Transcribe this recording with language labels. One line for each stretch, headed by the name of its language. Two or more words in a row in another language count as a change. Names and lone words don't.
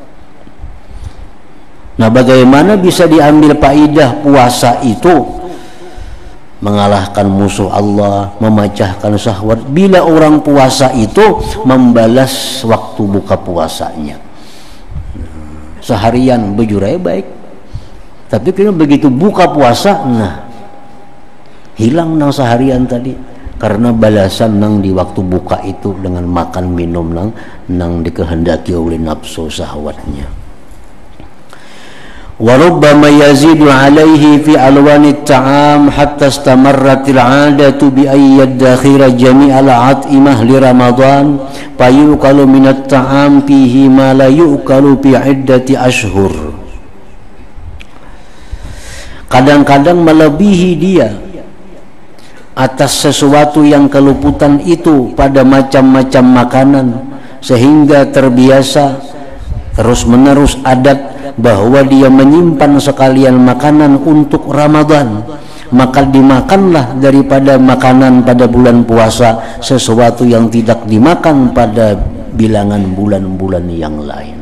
Indonesian: Nah, bagaimana bisa diambil faidah puasa itu mengalahkan musuh Allah, memecahkan syahwat bila orang puasa itu membalas waktu buka puasanya.
Banjar: Seharian bejurai baik, tapi kalau begitu buka puasa, nah hilang nang seharian tadi karena balasan nang di waktu buka itu dengan makan minum nang dikehendaki oleh nafsu syahwatnya.
Arabic: وربما يزيد عليه في ألوان الطعام حتى استمرت العادة بأن يدخر جميع الأطعمة لرمضان فيؤكل من الطعام فيه ما لا يؤكل في عدة أشهر.
Indonesian: Kadang-kadang melebihi dia atas sesuatu yang keluputan itu pada macam-macam makanan sehingga terbiasa terus-menerus adat bahwa dia menyimpan sekalian makanan untuk Ramadan, maka dimakanlah daripada makanan pada bulan puasa sesuatu yang tidak dimakan pada bilangan bulan-bulan yang lain.